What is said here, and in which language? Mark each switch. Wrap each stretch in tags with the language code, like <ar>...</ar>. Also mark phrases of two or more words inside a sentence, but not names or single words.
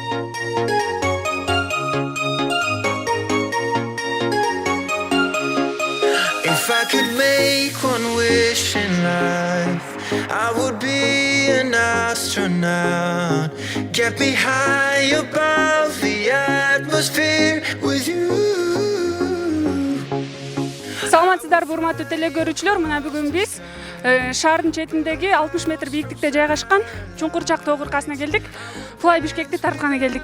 <en>If I could make one wish in life, I would be an astronaut. Get me high above the atmosphere with you.</en> <ky>Саламатсыздарбы, урматтуу телекөрүүчүлөр. Мына бүгүн биз шаардын четиндеги 60 метр бийиктикте жайгашкан Чуңкурчак тоо кыркасына келдик. Fly Бишкекти тартканы келдик.</ky>